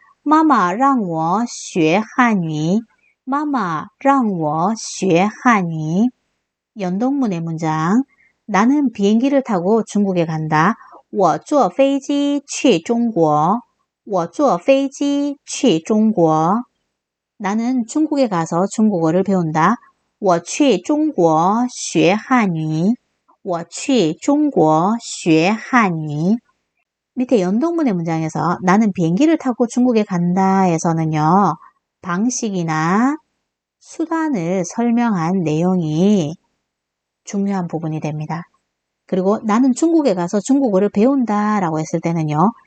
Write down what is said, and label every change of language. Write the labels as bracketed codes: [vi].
[zh] 妈妈让我学汉语.妈妈让我学汉语. [ko] 연동문의 문장. 나는 비행기를 타고 중국에 간다. [zh] 我坐飞机去中国.我坐飞机去中国. [ko] 나는 중국에 가서 중국어를 배운다. [zh] 我去中国学汉语. 我去中国学汉语. [ko] 밑에 연동문의 문장에서 나는 비행기를 타고 중국에 간다에서는요. 방식이나 수단을 설명한 내용이 중요한 부분이 됩니다. 그리고 나는 중국에 가서 중국어를 배운다 라고 했을 때는요.